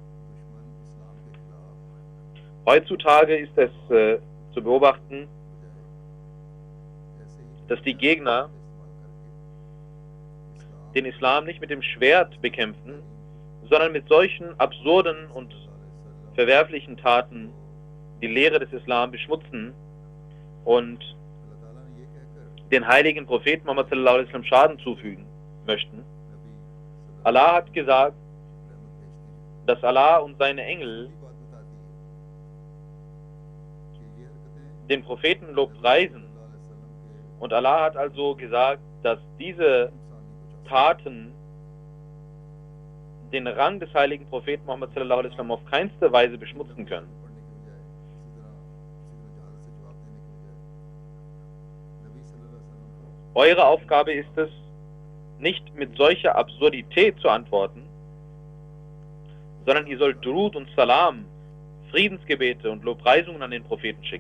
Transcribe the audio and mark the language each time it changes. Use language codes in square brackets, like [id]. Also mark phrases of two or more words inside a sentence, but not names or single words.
[de] Heutzutage ist es zu beobachten, dass die Gegner den Islam nicht mit dem Schwert bekämpfen, sondern mit solchen absurden und verwerflichen Taten die Lehre des Islam beschmutzen und den heiligen Propheten Muhammad [ar] صلى الله عليه وسلم [de] Schaden zufügen möchten. Allah hat gesagt, dass Allah und seine Engel den Prophetenlob preisen. Und Allah hat also gesagt, dass diese Taten den Rang des heiligen Propheten Muhammad [ar] صلى الله عليه وسلم [de] auf keinste Weise beschmutzen können. Eure Aufgabe ist es, nicht mit solcher Absurdität zu antworten, sondern ihr sollt Durud und Salam, Friedensgebete und Lobpreisungen an den Propheten schicken.